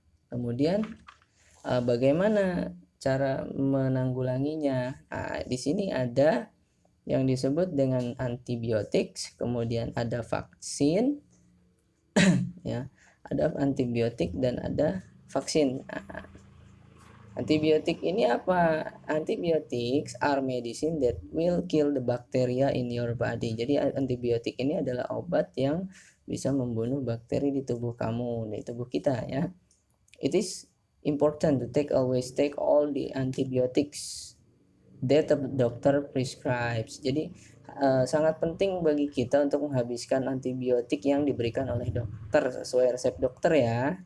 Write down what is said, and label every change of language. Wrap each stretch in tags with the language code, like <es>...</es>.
<id>Kemudian bagaimana cara menanggulanginya? Nah, di sini ada yang disebut dengan antibiotik, kemudian ada vaksin ya, ada antibiotik dan ada vaksin. Nah, antibiotik ini apa?</id> <en>Antibiotics are medicine that will kill the bacteria in your body.</en> <id>Jadi antibiotik ini adalah obat yang bisa membunuh bakteri di tubuh kamu, di tubuh kita ya.</id> <en>It is important to always take all the antibiotics that the doctor prescribes.</en> <id>Jadi sangat penting bagi kita untuk menghabiskan antibiotik yang diberikan oleh dokter sesuai resep dokter ya.</id>